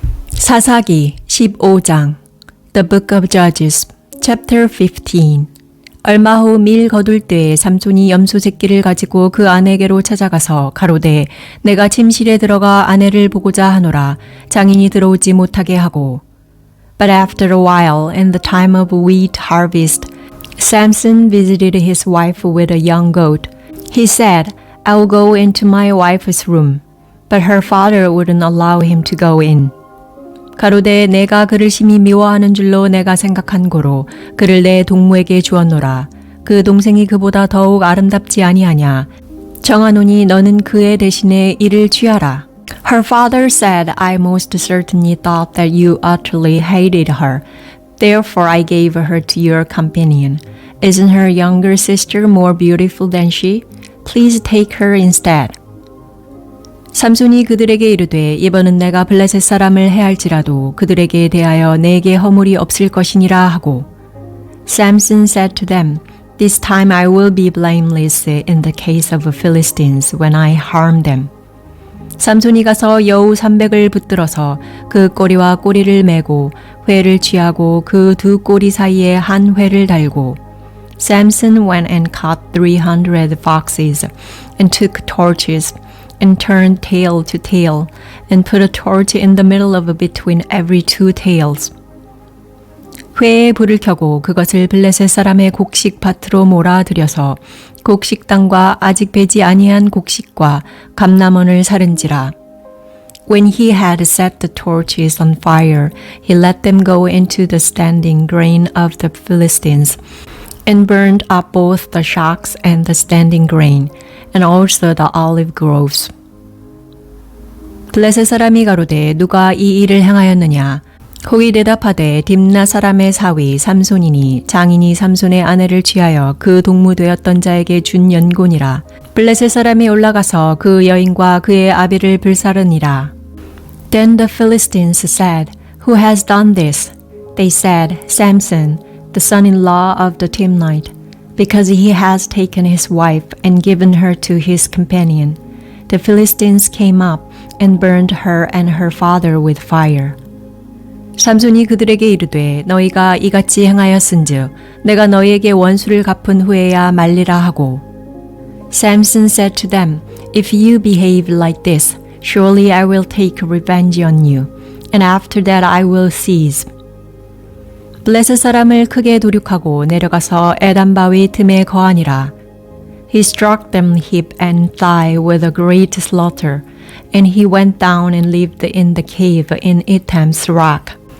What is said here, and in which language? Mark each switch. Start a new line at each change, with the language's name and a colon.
Korean: 사사기 15장
English: The Book of Judges, Chapter 15.
Korean: 얼마 후 밀 거둘 때에 삼손이 염소 새끼를 가지고 그 아내에게로 찾아가서 가로되 내가 침실에 들어가 아내를 보고자 하노라. 장인이 들어오지 못하게 하고.
English: But after a while, in the time of wheat harvest, Samson visited his wife with a young goat. He said, I will go into my wife's room. But her father wouldn't allow him to go in.
Korean: 가로되 내가 그를 심히 미워하는 줄로 내가 생각한 고로 그를 내 동무에게 주었노라. 그 동생이 그보다 더욱 아름답지 아니하냐. 정하노니 너는 그의 대신에 이를 취하라.
English: Her father said, I most certainly thought that you utterly hated her. Therefore I gave her to your companion. Isn't her younger sister more beautiful than she? Please take her instead.
Korean: 삼손이 그들에게 이르되 이번은 내가 블레셋 사람을 해할지라도 그들에게 대하여 내게 허물이 없을 것이니라 하고.
English: Samson said to them, This time I will be blameless in the case of Philistines when I harm them.
Korean: 삼손이 가서 여우 300을 붙들어서 그 꼬리와 꼬리를 매고 회를 취하고 그 두 꼬리 사이에 한 회를 달고.
English: Samson went and caught 300 foxes and took torches and turned tail to tail, and put a torch in the middle of between every two tails.
Korean: 회에 불을 켜고 그것을 블레셋 사람의 곡식 밭으로 몰아들여서 곡식당과 아직 배지 아니한 곡식과 감람원을 사른지라.
English: When he had set the torches on fire, he let them go into the standing grain of the Philistines, and burned up both the shocks and the standing grain, and also the olive groves.
Korean: 블레셋 사람이 가로되 누가 이 일을 행하였느냐. 혹이 대답하되 딥나 사람의 사위 삼손이니 장인이 삼손의 아내를 취하여 그 동무되었던 자에게 준 연곤이라. 블레셋 사람이 올라가서 그 여인과 그의 아비를 불사르니라.
English: Then the Philistines said, Who has done this? They said, Samson, the son-in-law of the Timnite, because he has taken his wife and given her to his companion. The Philistines came up and burned her and her father with fire.
Korean: 삼손이 그들에게 이르되 너희가 이같이 행하였은즉 내가 너희에게 원수를 갚은 후에야 말리라 하고.
English: Samson said to them, If you behave like this, surely I will take revenge on you, and after that I will cease.
Korean: 블레셋 사람을 크게 도륙하고 내려가서 에단 바위 틈에 거하니라.
English: He struck them hip and thigh with a great slaughter, and he went down and lived in the cave in Etham's rock.